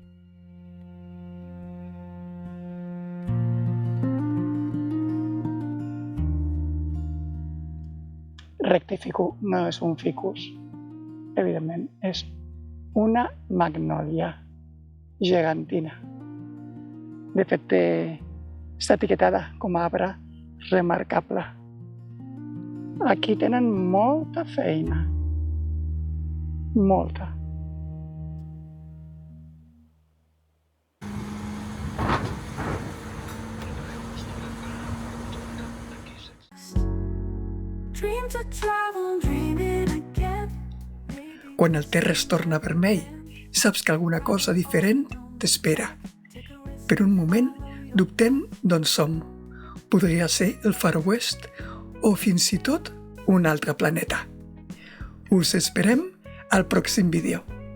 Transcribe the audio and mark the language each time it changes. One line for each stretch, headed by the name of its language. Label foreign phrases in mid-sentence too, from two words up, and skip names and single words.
Catalan: Rectifico, no és un ficus, evidentment, és una magnòlia gegantina. De fet, està etiquetada com a arbre remarcable. Aquí tenen molta feina, molta.
English: Dream to travel, dreaming again.
Catalan: Quan el terra es torna vermell, saps que alguna cosa diferent t'espera. Per un moment, dubtem d'on som. Podria ser el Far West o fins i tot un altre planeta. Us esperem al pròxim vídeo.